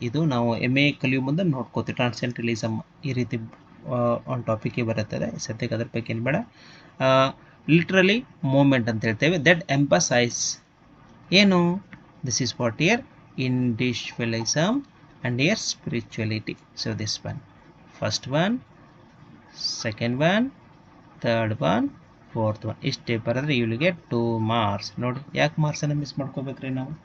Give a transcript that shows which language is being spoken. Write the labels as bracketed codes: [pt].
[kn] ಇದು ನಾವು MA ಕಲಿಯೋ ಮುಂದೆ ನೋಡ್ಕೋತೀವಿ. ಟ್ರಾನ್ಸೆಂಟಲಿಸಮ್ ಈ ರೀತಿ ಒಂದು ಟಾಪಿಕ್ಗೆ ಬರುತ್ತದೆ. ಸದ್ಯಕ್ಕೆ ಅದ್ರ ಬಗ್ಗೆ ಏನು ಬೇಡ. [en] literally movement [kn] ಅಂತ ಹೇಳ್ತೇವೆ. [en] That emphasise ಏನು, this is what your individualism and your spirituality. So this one, first one, second one, third one, fourth one. [kn] ಇಷ್ಟೇ ಬರೆದ್ರೆ [en] you will get 2 marks. [kn] ನೋಡಿ ಯಾಕೆ ಮಾರ್ಕ್ಸ್ ಅನ್ನು ಮಿಸ್ ಮಾಡ್ಕೋಬೇಕ್ರಿ ನಾವು?